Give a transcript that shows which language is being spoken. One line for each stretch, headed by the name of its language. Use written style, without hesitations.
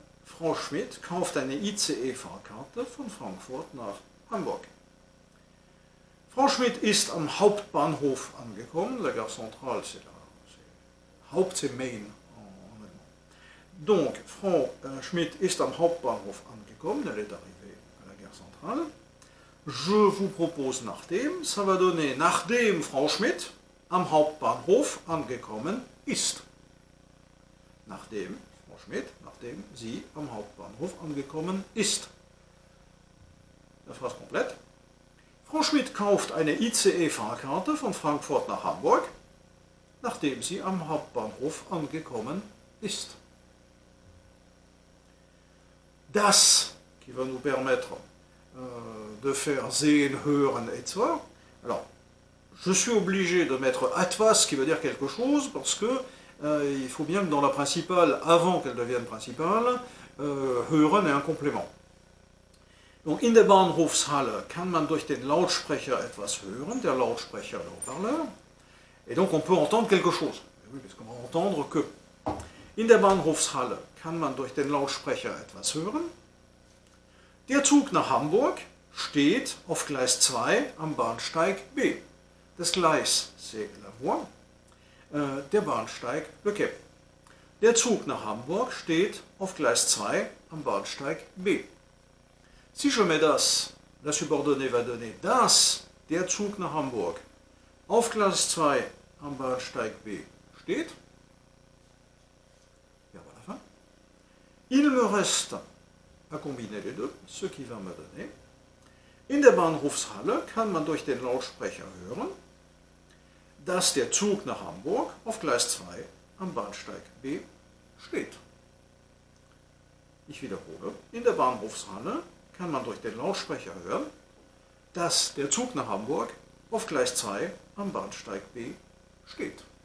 German: Frau Schmidt kauft eine ICE-Fahrkarte von Frankfurt nach Hamburg. Frau Schmidt ist am Hauptbahnhof angekommen.
French: La gare centrale, c'est Haupt, c'est Main en allemand.
German: Donc, Frau Schmidt ist am Hauptbahnhof angekommen.
French: Elle est arrivée à la gare centrale. Je vous propose nachdem. Ça va donner
German: nachdem Frau Schmidt am Hauptbahnhof angekommen ist. Nachdem Frau Schmidt, nachdem sie am Hauptbahnhof angekommen ist.
French: La phrase complète.
German: Frau Schmidt kauft eine ICE-Fahrkarte von Frankfurt nach Hamburg, nachdem sie am Hauptbahnhof angekommen ist.
French: Das, qui va nous permettre de faire sehen, hören, etc. Alors, je suis obligé de mettre etwas, qui veut dire quelque chose, parce que il faut bien que dans la principale, avant qu'elle devienne principale, hören est un complément.
German: Donc, in der Bahnhofshalle kann man durch den Lautsprecher etwas hören, der Lautsprecher,
French: le haut-parleur, et donc on peut entendre quelque chose. Oui, parce qu'on va entendre que.
German: In der Bahnhofshalle kann man durch den Lautsprecher etwas hören. Der Zug nach Hamburg steht auf Gleis 2 am Bahnsteig B. Das Gleis,
French: c'est la voie,
German: der Bahnsteig,
French: le quai.
German: Der Zug nach Hamburg steht auf Gleis 2 am Bahnsteig B.
French: Si je mets das, la subordonnée va donner
German: das, der Zug nach Hamburg, auf Gleis 2 am Bahnsteig B steht.
French: Et voilà la fin. Il me reste à combiner les deux, ce qui va me donner.
German: In der Bahnhofshalle kann man durch den Lautsprecher hören, dass der Zug nach Hamburg auf Gleis 2 am Bahnsteig B steht. Ich wiederhole, in der Bahnhofshalle kann man durch den Lautsprecher hören, dass der Zug nach Hamburg auf Gleis 2 am Bahnsteig B steht.